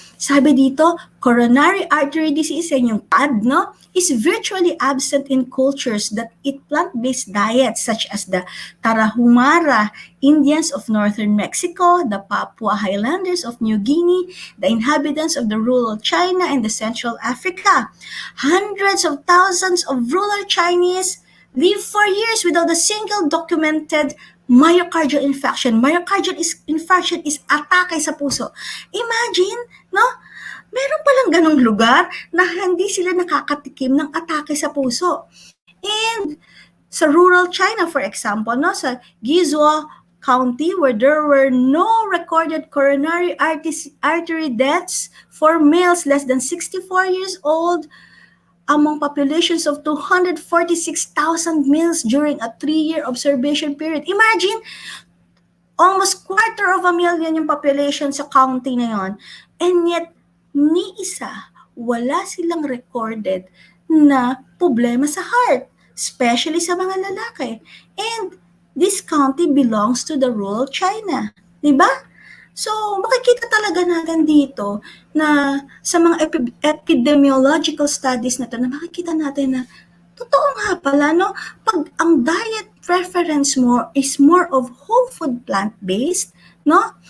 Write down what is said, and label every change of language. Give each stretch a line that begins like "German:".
English: Sabi dito, coronary artery disease,
Filipino: yung PAD, no,
English: is virtually absent in cultures that eat plant-based diets such as the Tarahumara Indians of northern Mexico, the Papua Highlanders of New Guinea, the inhabitants of the rural China and the Central Africa. Hundreds of thousands of rural Chinese live for years without a single documented myocardial infarction. Myocardial infarction is
Filipino: atake sa puso.
English: Imagine, no?
Filipino: Meron palang ganong lugar na hindi sila nakakatikim ng atake sa puso.
English: And sa rural China, for example, no, sa Guizhou County, where there were no recorded coronary artery deaths for males less than 64 years old, among populations of 246,000 males during a 3-year observation period. Imagine, almost
Filipino: 250,000 yung population sa county na yon.
English: And yet,
Filipino: ni isa, wala silang recorded na problema sa heart, especially sa mga lalaki.
English: And this county belongs to the rural China.
Filipino: Diba? So, makikita talaga natin dito na sa mga
English: epidemiological studies
Filipino: na ito, na makikita natin na totoo nga pala, no? Pag ang
English: diet preference mo is more of whole food plant-based, no?